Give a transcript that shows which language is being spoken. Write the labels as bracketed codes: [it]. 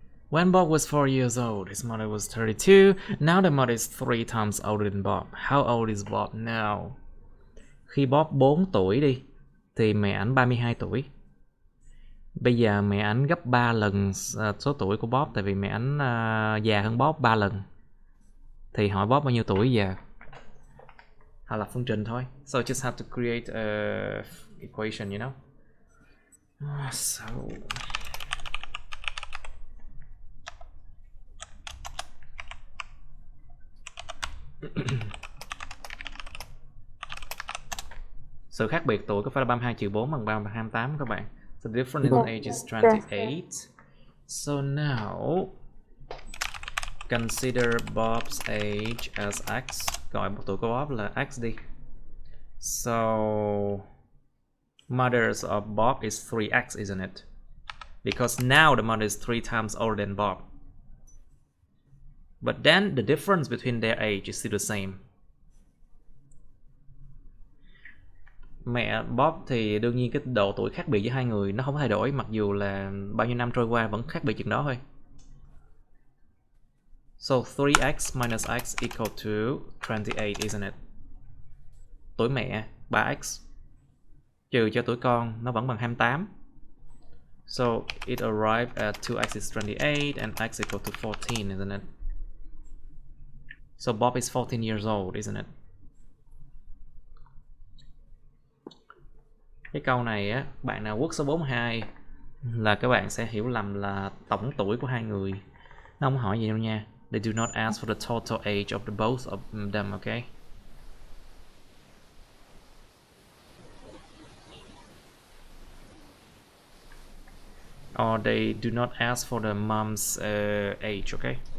[en] When Bob was 4 years old, his mother was 32. Now the mother is 3 times older than Bob. How old is Bob now? [vi] Khi Bob 4 tuổi đi, thì mẹ ảnh 32 tuổi. Bây giờ mẹ ảnh gấp 3 lần số tuổi của Bob, tại vì mẹ ảnh già hơn Bob 3 lần. Thì hỏi Bob bao nhiêu tuổi giờ? Hoặc là phương trình thôi. [en] So just have to create a equation, you know. [vi] So sự khác biệt tuổi có phải là 32 trừ 4 bằng 28 các bạn. [en] So the difference in age is 28. So now consider Bob's age as x. [vi] Gọi tuổi của Bob là x đi. [en] So mothers of Bob is 3x, isn't it? Because now the mother is 3 times older than Bob. But then the difference between their age is still the same. [vi] Mẹ Bob thì đương nhiên cái độ tuổi khác biệt giữa hai người nó không thay đổi, mặc dù là bao nhiêu năm trôi qua vẫn khác biệt chừng đó thôi. [en] So 3x minus x equal to 28, isn't it? [vi] Tuổi mẹ 3x trừ cho tuổi con nó vẫn bằng 28. [en] So it arrived at 2x is 28 and x equal to 14, isn't it? So Bob is 14 years old, isn't it? [vi] Cái câu này á, bạn nào quất số 42 là các bạn sẽ hiểu lầm là tổng tuổi của hai người. Nó không hỏi gì đâu nha. [en] They do not ask for the total age of the both of them, okay? Or they do not ask for the mom's age, okay?